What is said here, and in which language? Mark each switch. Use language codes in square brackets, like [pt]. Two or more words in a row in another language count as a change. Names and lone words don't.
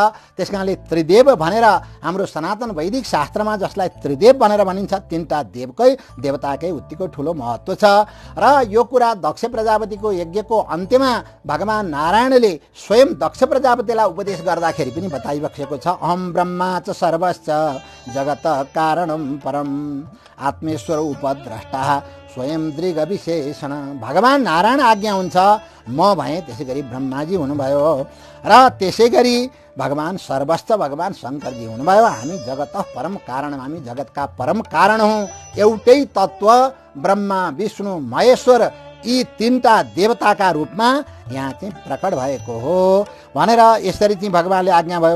[ne] त्यस कारणले त्रिदेव भनेर हाम्रो सनातन वैदिक शास्त्रमा जसलाई त्रिदेव भनेर भनिन्छ, तिनवटा देवताकै उत्तिकै ठुलो महत्त्व छ। र यो कुरा दक्ष प्रजापतिको यज्ञको अन्त्यमा भगवान नारायणले स्वयं दक्ष प्रजापतिलाई उपदेश गर्दाखेरि पनि बताइबक्सेको छ। [sa] अहम ब्रह्मा च सर्वश्च जगत कारणम परम आत्मेश्वर उपद्रष्टा स्वयं दृग विशेषण। [ne] भगवान नारायण आज्ञा हुन्छ, म भएँ, त्यसै गरी ब्रह्माजी हुनुभयो र त्यसै गरी भगवान सर्वस्व भगवान शङ्करजी हुनुभयो। हामी जगत परम कारण, हामी जगतका परम कारण हौँ। एउटै तत्त्व ब्रह्मा विष्णु महेश्वर यी तीनटा देवताका रूपमा यहाँ चाहिँ प्रकट भएको हो भनेर यसरी चाहिँ भगवानले आज्ञा भयो।